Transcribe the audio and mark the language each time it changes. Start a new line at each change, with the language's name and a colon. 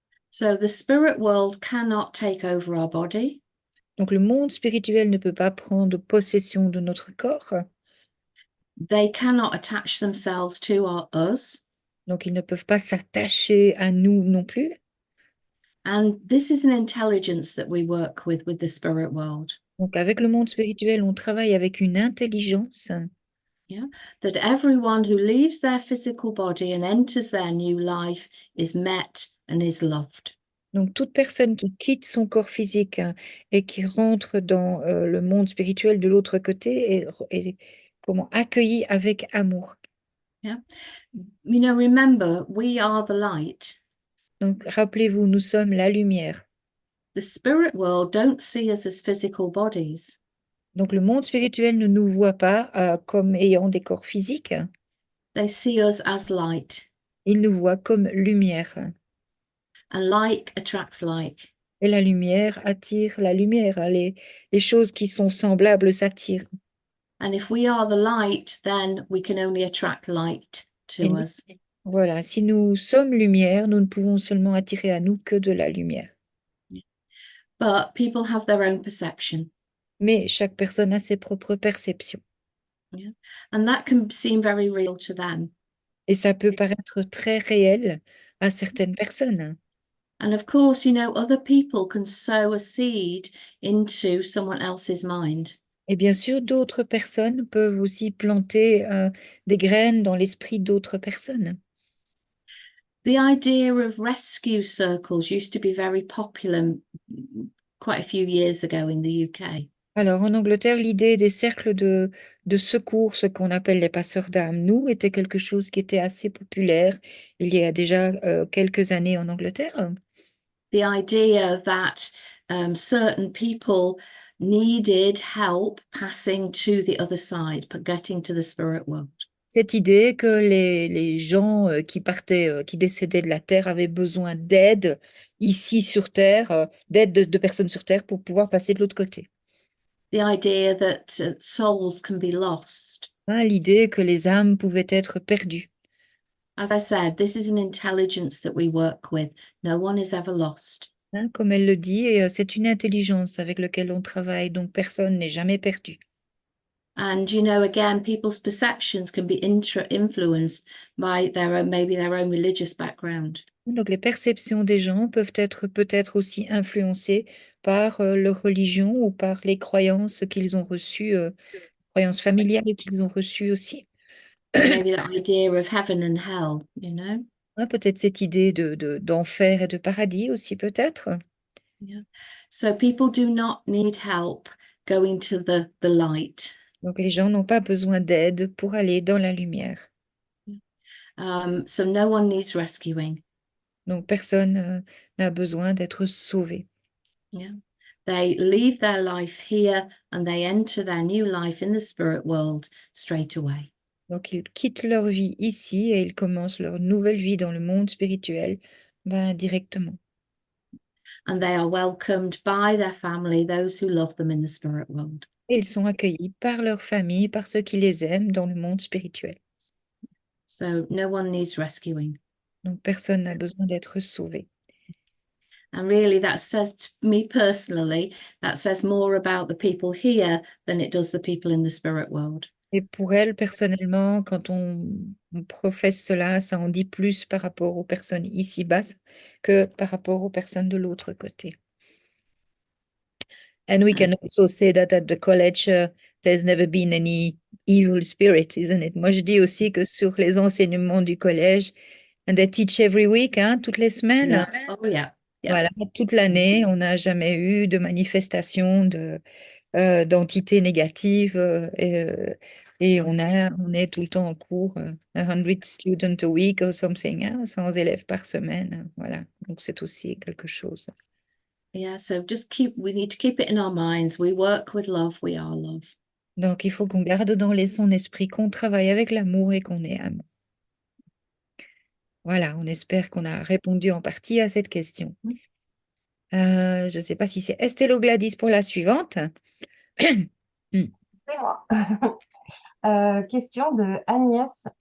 English: So the spirit world cannot take over our body.
French: Donc le monde spirituel ne peut pas prendre possession de notre corps.
English: They cannot attach themselves to us.
French: Donc ils ne peuvent pas s'attacher à nous non plus.
English: And this is an intelligence that we work with the spirit world.
French: Donc avec le monde spirituel, on travaille avec une intelligence.
English: Yeah, that everyone who leaves their physical body and enters their new life is met and is loved.
French: Donc toute personne qui quitte son corps physique hein, et qui rentre dans le monde spirituel de l'autre côté est comment accueillie avec amour.
English: Yeah, you know, remember, we are the light.
French: Donc rappelez-vous, nous sommes la lumière.
English: The spirit world don't see us as physical bodies.
French: Donc le monde spirituel ne nous voit pas comme ayant des corps physiques.
English: They see us as light.
French: Il nous voit comme lumière.
English: And like attracts like.
French: Et la lumière attire la lumière. Hein. Les choses qui sont semblables s'attirent.
English: And if we are the light, then we can only attract light to us.
French: Voilà, si nous sommes lumière, nous ne pouvons seulement attirer à nous que de la lumière.
English: But people have their own perception.
French: Mais chaque personne a ses propres perceptions.
English: Yeah. And that can seem very real to them.
French: Et ça peut paraître très réel à certaines personnes.
English: And of course, you know, other people can sow a seed into someone else's mind.
French: Et bien sûr, d'autres personnes peuvent aussi planter des graines dans l'esprit d'autres personnes.
English: The idea of rescue circles used to be very popular quite a few years ago in the UK.
French: Alors, en Angleterre, l'idée des cercles de secours, ce qu'on appelle les passeurs d'âmes, nous, était quelque chose qui était assez populaire il y a déjà quelques années en Angleterre.
English: The idea that certain people needed help passing to the other side, getting to the spirit world.
French: Cette idée que les gens qui partaient, qui décédaient de la Terre avaient besoin d'aide ici sur Terre, d'aide de personnes sur Terre pour pouvoir passer de l'autre côté.
English: The idea that souls can be lost.
French: Hein, l'idée que les âmes pouvaient être perdues.
English: As I said, this is an intelligence that we work with. No one is ever lost.
French: Hein, comme elle le dit, c'est une intelligence avec laquelle on travaille, donc personne n'est jamais perdu.
English: And, you know, again, people's perceptions can be influenced by maybe their own religious background.
French: Donc, les perceptions des gens peuvent être peut-être aussi influencées par leur religion ou par les croyances qu'ils ont reçues, croyances familiales qu'ils ont reçues aussi.
English: Maybe that idea of heaven and hell, you know?
French: Ouais, peut-être cette idée d'enfer et de paradis aussi, peut-être.
English: Yeah. So people do not need help going to the light.
French: Donc, les gens n'ont pas besoin d'aide pour aller dans la lumière.
English: So no one needs rescuing.
French: Donc, personne n'a besoin d'être sauvé.
English: Yeah. They leave their life here and they enter their new life in the spirit world straight away.
French: Donc, ils quittent leur vie ici et ils commencent leur nouvelle vie dans le monde spirituel directement.
English: And they are welcomed by their family, those who love them in the spirit world.
French: Et ils sont accueillis par leur famille, par ceux qui les aiment dans le monde spirituel.
English: So no one needs rescuing.
French: Donc, personne n'a besoin d'être sauvé.
English: And really, that says, to me personally, that says more about the people here than it does the people in the spirit world.
French: Et pour elle, personnellement, quand on professe cela, ça en dit plus par rapport aux personnes ici-bas que par rapport aux personnes de l'autre côté.
English: And we can also say that at the college, there's never been any evil spirit, isn't it?
French: Moi, je dis aussi que sur les enseignements du collège,
English: and they teach every week,
French: hein, toutes les semaines.
English: Yeah. Oh, yeah. Yeah.
French: Voilà, toute l'année, on n'a jamais eu de manifestation d'entités négatives et on est tout le temps en cours,
English: 100 students a week or something,
French: hein, 100 élèves par semaine. Voilà, donc c'est aussi quelque chose.
English: Yeah, so we need to keep it in our minds. We work with love, we are love.
French: Donc il faut qu'on garde dans son esprit qu'on travaille avec l'amour et qu'on est amour. Voilà, on espère qu'on a répondu en partie à cette question. Je ne sais pas si c'est Estelle ou Gladys pour la suivante. C'est moi. Question de Agnès.